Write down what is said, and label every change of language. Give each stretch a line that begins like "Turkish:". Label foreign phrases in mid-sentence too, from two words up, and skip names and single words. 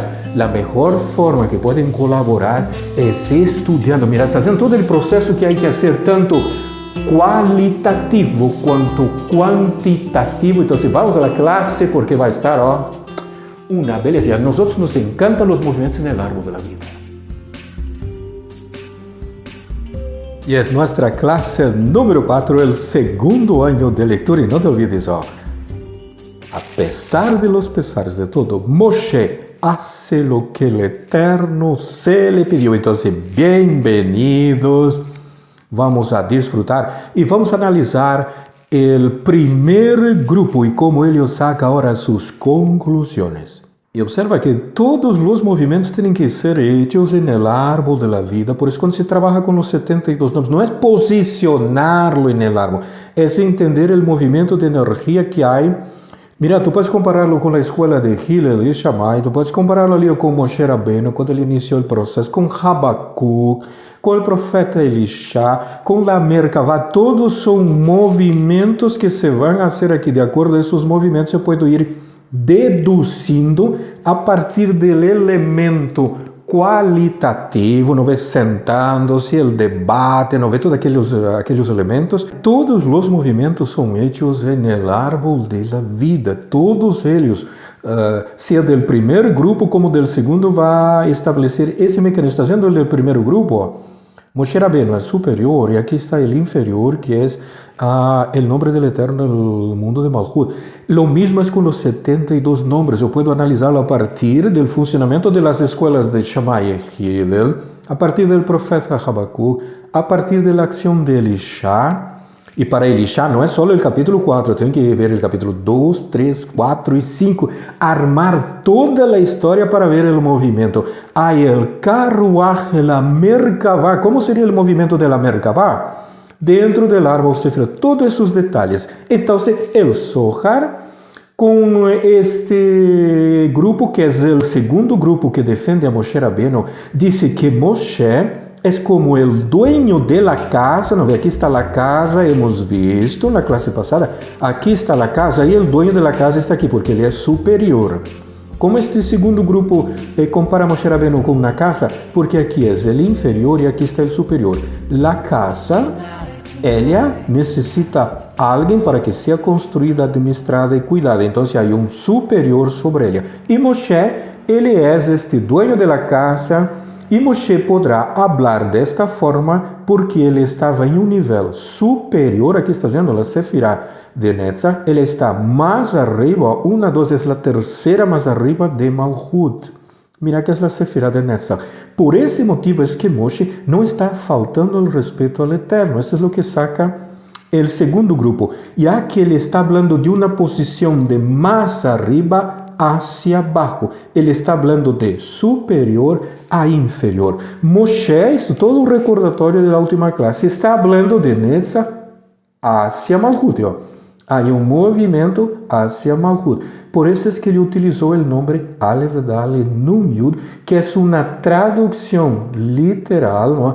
Portuguese: A melhor forma que podem colaborar é estudando. Mira, está fazendo todo o processo que há que fazer, tanto qualitativo quanto quantitativo. Então, vamos à classe, porque vai estar, uma beleza. A nós nos encantam os movimentos no árbol da vida.
Spanish: Y es nuestra clase número 4, el segundo año de lectura. Y no te olvides, a pesar de los pesares de todo, Moshe hace lo que el Eterno se le pidió. Entonces, bienvenidos. Vamos a disfrutar y vamos a analizar el primer grupo y cómo ellos saca ahora sus conclusiones.
Portuguese: E observa que todos os movimentos têm que ser
Spanish: hechos en el árbol de la vida.
Portuguese: Por isso, quando se trabalha com os 72 nomes, não é posicioná-lo
Spanish: en el árbol,
Portuguese: é entender o movimento de energia que há. Mira, tu podes compará-lo com a escola de Hillel e Shammai, tu podes compará-lo ali com Moshe Rabbeinu, quando ele iniciou o processo, com Habacuc, com o profeta Elisha, com a Merkavá. Todos são movimentos que se vão fazer aqui. De acordo a esses movimentos, eu posso ir deduzindo a partir do elemento qualitativo, não vê sentando-se, o debate, não vê todos aqueles elementos. Todos os movimentos são hechos no árbol da vida, todos eles, seja do primeiro grupo como do segundo, vai estabelecer esse mecanismo. Está vendo o primeiro grupo? Moshe Rabbeinu é superior e aqui está o inferior, que é o nome do Eterno no mundo de Malchut.
Spanish: Lo mismo es con los 72 nombres. Yo puedo analizarlo a partir del funcionamiento de las escuelas de Shammai y Hillel, a partir del profeta Habacuc, a partir de la acción de Elisha. Y para Elisha no es solo el capítulo 4, tengo que ver el capítulo 2, 3, 4 y 5, armar toda la historia para ver el movimiento. Hay el carruaje, la Merkavá. ¿Cómo sería el movimiento de la Merkavá?
Portuguese: Dentro do árbol Sefirá, todos esses detalhes. Então, el Zohar, com grupo, que é o segundo grupo que defende a Moshe Rabbeinu, disse que Moshe é
Spanish: Es como el dueño de la casa, ¿no ve? Aquí está la casa, hemos visto en la clase pasada, aquí está la casa y el dueño de la casa está aquí porque él es superior. Como este segundo grupo compara Moshe Rabbeinu con una casa, porque aquí es el inferior y aquí está el superior. La casa, ella necesita alguien para que sea construida, administrada y cuidada. Entonces hay un superior sobre ella. Y Moshe, él es este dueño de la casa.
Portuguese: E Moshe poderá falar desta forma porque ele estava em um nível superior, aqui está dizendo, a Sefirá de Netzach, ele está mais arriba, uma, duas, é a terceira mais arriba de Malchut. Mira que é a Sefirá de Netzach. Por esse motivo é que Moshe não está faltando o respeito ao Eterno. Isso é o que saca o segundo grupo. Já que ele está falando de uma posição de mais arriba
Spanish: hacia abajo.
Portuguese: Ele está falando de superior a inferior. Moshe, isso todo o recordatório da última classe, está falando de Netzach hacia Malchut. Há um movimento hacia Malchut. Por isso é que ele utilizou o nome Aleph Dalet Nun Yud, que é uma tradução literal. Não?